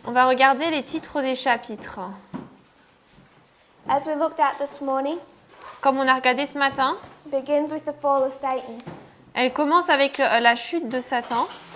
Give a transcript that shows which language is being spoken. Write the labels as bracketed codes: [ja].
[fr] on va regarder les titres des chapitres. [en] As we looked at this morning, [fr] Comme on a regardé ce matin, [en] it begins with the fall of Satan. [fr] elle commence avec la chute de Satan.